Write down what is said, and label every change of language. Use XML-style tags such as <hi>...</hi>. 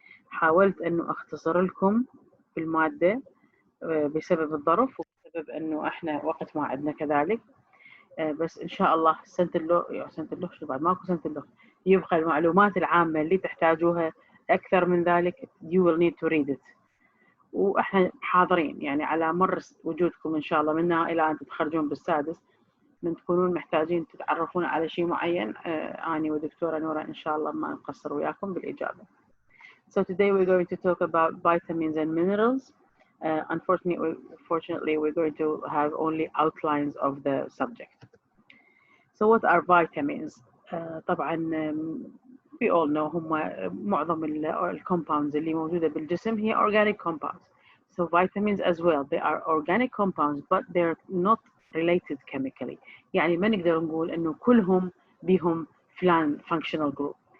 <ar>حاولت أنه أختصر لكم المادة بسبب الظرف وبسبب أنه إحنا وقت ما عندنا كذلك، بس إن شاء الله سنة اللغة شو بعد ماكو سنة اللغة يبقى المعلومات العامة اللي تحتاجوها أكثر من ذلك</ar> <en>you will need to read it.</en> <ar>وإحنا حاضرين يعني على مر وجودكم إن شاء الله منها إلى أن تتخرجون بالسادس من تكونون محتاجين تتعرفون على شيء معين، أنا ودكتورة نورة إن شاء الله ما نقصر وياكم بالإجابة.</ar> <en>So today we're going to talk about vitamins and minerals. Unfortunately, we're going to have only outlines of the subject. So what are vitamins?</en> <ar>طبعا</ar> <en>we all know</en> <ar>هم معظم الكومباوندز اللي موجودة بالجسم هي</ar> <en>organic compounds. So vitamins as well, they are organic compounds but they're not related chemically.</en> <ar>يعني ما نقدر نقول إنه كلهم بهم فلان</ar> <en>functional group.</en>